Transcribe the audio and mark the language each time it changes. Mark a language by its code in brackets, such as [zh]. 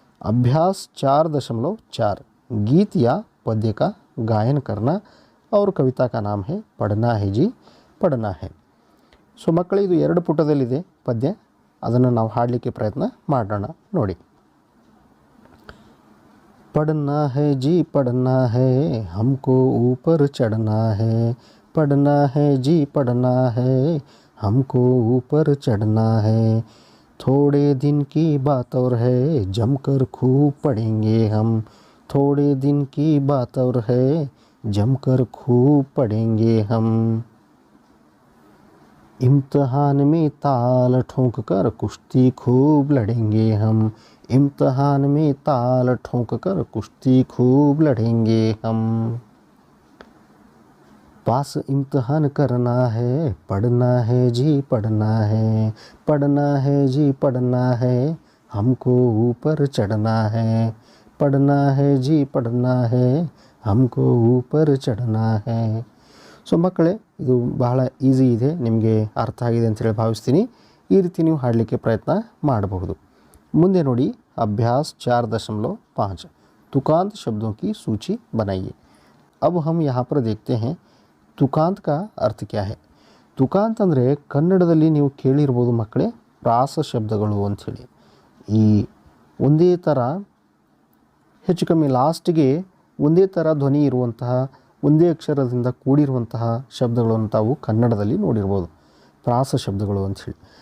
[hi] अभ्यास 4.4 गीत या पद्य का गायन करना और कविता का नाम है पढ़ना है जी पढ़ना है. [kn] ಸೊ ಮಕ್ಕಳು, ಇದು 2 ಪುಟದಲ್ಲಿದೆ ಪದ್ಯ. ಅದನ್ನು ನಾವು ಹಾಡಲಿಕ್ಕೆ ಪ್ರಯತ್ನ ಮಾಡೋಣ ನೋಡಿ. [hi] पढ़ना है जी पढ़ना है हमको ऊपर चढ़ना है. पढ़ना है जी पढ़ना है हमको ऊपर चढ़ना है. थोड़े दिन की बात और है जमकर खूब पढ़ेंगे हम. थोड़े दिन की बात और है जमकर खूब पढ़ेंगे हम. इम्तिहान में ताल ठोंक कर कुश्ती खूब लड़ेंगे हम. इम्तिहान में ताल ठोंक कर कुश्ती खूब लड़ेंगे हम. पास इम्तिहान करना है पढ़ना है जी पढ़ना है. पढ़ना है जी पढ़ना है हमको ऊपर चढ़ना है. पढ़ना है जी पढ़ना है हमको ऊपर चढ़ना है. [kn] ಸೊ ಮಕ್ಕಳೇ, ಇದು ಬಹಳ ಈಸಿ ಇದೆ, ನಿಮಗೆ ಅರ್ಥ ಆಗಿದೆ ಅಂತೇಳಿ ಭಾವಿಸ್ತೀನಿ. ಈ ರೀತಿ ನೀವು ಹಾಡಲಿಕ್ಕೆ ಪ್ರಯತ್ನ ಮಾಡಬಹುದು. ಮುಂದೆ ನೋಡಿ, [hi] अभ्यास 4.5 तुकांत शब्दों की सूची बनाइए. अब हम यहाँ पर देखते हैं ತುಕಾಂತ್ का अर्थ क्या है. [kn] ತುಕಾಂತ್ ಅಂದರೆ ಕನ್ನಡದಲ್ಲಿ ನೀವು ಕೇಳಿರ್ಬೋದು ಮಕ್ಕಳೇ, ಪ್ರಾಸ ಶಬ್ದಗಳು ಅಂಥೇಳಿ. ಈ ಒಂದೇ ಥರ ಹೆಚ್ಚು ಕಮ್ಮಿ ಲಾಸ್ಟಿಗೆ ಒಂದೇ ಥರ ಧ್ವನಿ ಇರುವಂತಹ, ಒಂದೇ ಅಕ್ಷರದಿಂದ ಕೂಡಿರುವಂತಹ ಶಬ್ದಗಳನ್ನು ತಾವು ಕನ್ನಡದಲ್ಲಿ ನೋಡಿರ್ಬೋದು, ಪ್ರಾಸ ಶಬ್ದಗಳು ಅಂಥೇಳಿ.